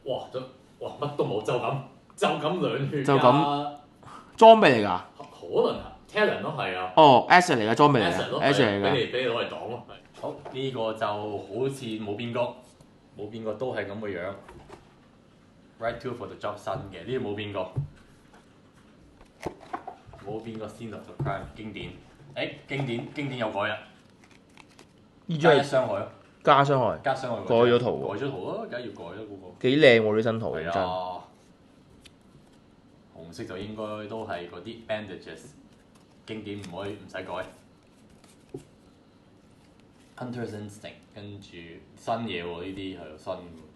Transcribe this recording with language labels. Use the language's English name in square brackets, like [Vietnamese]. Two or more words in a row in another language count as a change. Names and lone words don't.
[Cantonese] 哇乜都冇，就咁兩血就咁裝備嚟㗎？可能 talent 咯，係啊。哦 ，asset 嚟㗎，裝備嚟 asset 咯，asset 嚟㗎。俾你攞嚟擋咯。好，呢個就好似冇變過，都係咁嘅樣。Right tool for the job 新嘅，呢個冇變過。Scene of the crime 經典。經典有改啦。呢張係傷害咯。加傷害。改咗圖喎。改咗圖咯，梗係要改啦嗰個。幾靚喎呢新圖，係真。紅色就應該都係嗰啲 bandages， 經典唔使改。Hunter's Instinct 跟住新嘢喎，呢啲係新嘅。